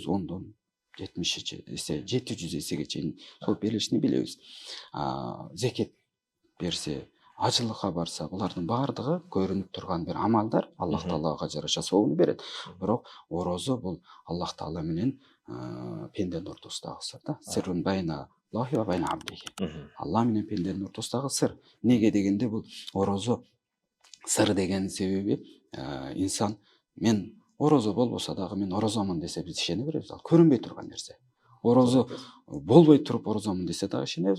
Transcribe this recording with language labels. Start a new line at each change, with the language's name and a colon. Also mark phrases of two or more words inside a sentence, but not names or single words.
Kyrgyz: 10дон 70 эсе, 700 эсеге чейин сооп берилишин билебиз. Зекет берсе, ажылыкка барса, булардын баардыгы көрүнүп турган бир амалдар, Аллах Таалага жараша сообун берет. Бирок орозо бул Аллах Таала менен пенденин ортосундагы сыр да.
Arabic: سر بين الله وبين عبده.
Kyrgyz: Алла менен пенденин ортосундагы сыр. Неге дегенде бул орозо сыр деген себеби инсан мен орозо болбосо дагы мен орозомун десе биз ишене беребиз. Ал көрүнбөй турган нерсе. Орозо болбой туруп орозомун десе дагы ишенебиз.